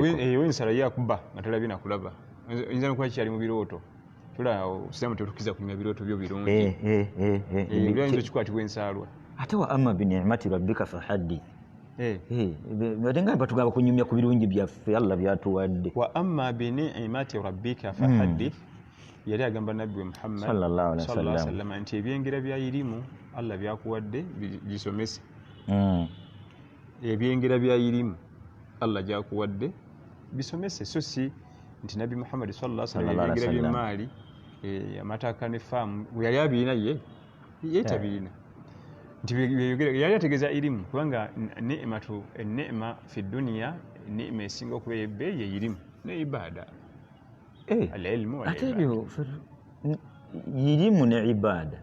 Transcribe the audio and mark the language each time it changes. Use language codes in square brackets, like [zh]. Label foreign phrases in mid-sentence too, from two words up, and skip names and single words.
[lg] ow'ensaalwa yakuba nga talabye nakulaba oyinza nokuba kikyali mu birooto tulaawo tetukiza kunyuma birooto byo birungi ayinza okikwatibwa ensaalwa ate [ar] وأما بنعمة ربك فحدث [lg] ate nga batugamba kunyumya ku birungi byaffe Allah byatuwadde [ar] وأما بنعمة ربك فحدث yali agamba nabbi Muhammad صلى الله عليه [lg] wasallam nti ebyengera bya irimu Allah byakuwadde bisomese ebyengera bya irimu Allah gyakuwadde bisomese so si nti nabbi Muhammad [ar] صلى الله عليه وسلم [lg] ebyengera by'emaali amataka ne faamu yali abirina ye yetabirina nti yali ategeeza irimu kubanga neema [ar] في الدنيا [lg] neema esinga okuba ey'ebbeeyi ye irimu ne ibaada alilmu ate ebyo irimu ne ibaada